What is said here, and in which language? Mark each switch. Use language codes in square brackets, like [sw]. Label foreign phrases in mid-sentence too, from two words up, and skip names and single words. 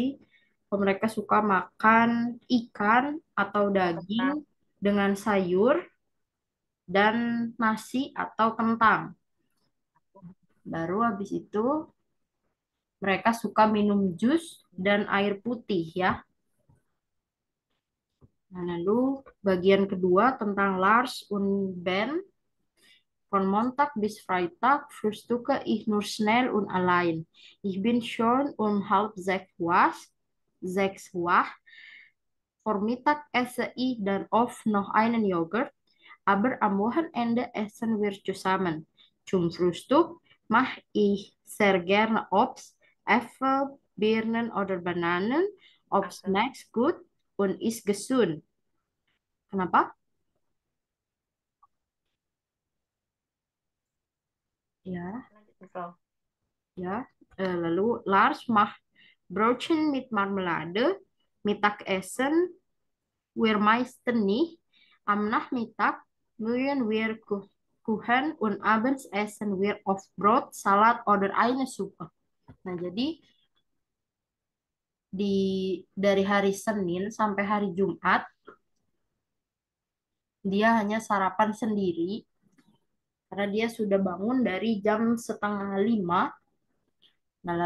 [id] Mereka suka makan ikan atau daging dengan sayur dan nasi atau kentang. Baru habis itu mereka suka minum jus dan air putih ya. Nah, lalu bagian kedua tentang Lars und Ben. [de] Von Montag bis Freitag frühstücke ich nur schnell und allein. Ich bin schon um halb sechs wach. Vormittag esse ich dann oft noch einen Joghurt, aber am Wochenende essen wir zusammen. Zum Frühstück mache ich sehr gerne Obst, Äpfel, Birnen oder Bananen. Obst schmeckt gut und ist gesund. [id] Kenapa? Ya, ya. [de] Lalu Lars macht Brötchen mit Marmelade. Mittagessen wir meistens nicht. Am Nachmittag mögen wir Kuchen und abends essen wir oft Brot, Salat oder eine Suppe. [id] Nah, jadi di dari hari Senin sampai hari Jumat dia hanya sarapan sendiri karena dia sudah bangun dari jam setengah 5.